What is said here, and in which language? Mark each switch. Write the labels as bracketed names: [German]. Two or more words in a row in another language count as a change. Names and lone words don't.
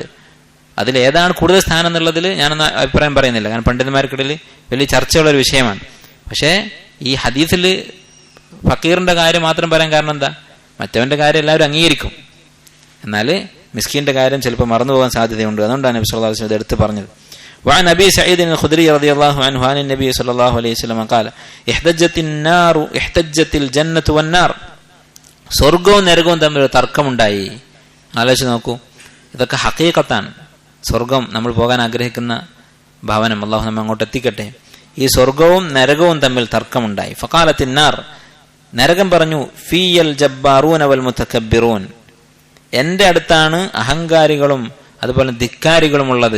[Malayalam] അതിലേതാണ് കൂടുതൽ സ്ഥാനം എന്നുള്ളതിൽ ഞാനൊന്ന് അഭിപ്രായം പറയുന്നില്ല, കാരണം പണ്ഡിതന്മാർക്കിടയിൽ വലിയ ചർച്ചയുള്ള ഒരു വിഷയമാണ്. പക്ഷേ ഈ ഹദീസിൽ ഫക്കീറിന്റെ കാര്യം മാത്രം പറയാൻ കാരണം എന്താ? മറ്റവന്റെ കാര്യം എല്ലാവരും അംഗീകരിക്കും, എന്നാൽ മിസ്കീന്റെ കാര്യം ചിലപ്പോൾ മറന്നുപോകാൻ സാധ്യതയുണ്ട്. അതുകൊണ്ടാണ് നബി [Arabic] صلى الله عليه وسلم [Malayalam] ഇത് എടുത്ത് പറഞ്ഞത്. [Arabic] وعن أبي سعيد الخدري رضي الله عنه عن النبي صلى الله عليه وسلم قال احتجت الجنة والنار, [Malayalam] സ്വർഗവും നരകവും തമ്മിൽ ഒരു തർക്കമുണ്ടായി. ആലോചിച്ച് നോക്കൂ, ഇതൊക്കെ ഹഖീഖത്താണ്. സ്വർഗം, നമ്മൾ പോകാൻ ആഗ്രഹിക്കുന്ന ഭവനം, അല്ലാഹു നമ്മെ അങ്ങോട്ട് എത്തിക്കട്ടെ. ഈ സ്വർഗവും നരകവും തമ്മിൽ തർക്കമുണ്ടായി. [Arabic] فقالت النار, [Malayalam] നരകം പറഞ്ഞു, [Arabic] فيّ الجبارون و المتكبرون, [Malayalam] എന്റെ അടുത്താണ് അഹങ്കാരികളും അതുപോലെ ധിക്കാരികളും ഉള്ളത്.